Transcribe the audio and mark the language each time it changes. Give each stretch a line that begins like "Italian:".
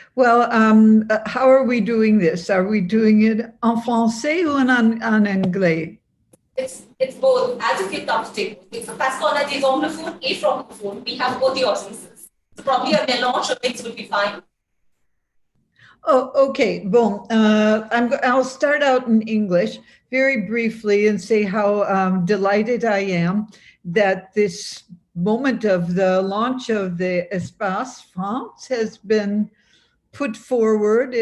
English: Well, how are we doing this? Are we doing it
French: en français ou en anglais?
English: It's both, as you feel comfortable.
French: Parce qu'on a des anglophones et francophones.
English: We have both the audiences. So probably a mélange of things would be fine. Oh, okay.
French: Bon,
English: I'll start out in English very briefly and say how delighted I am that this moment of the launch of the Espace France has been put forward.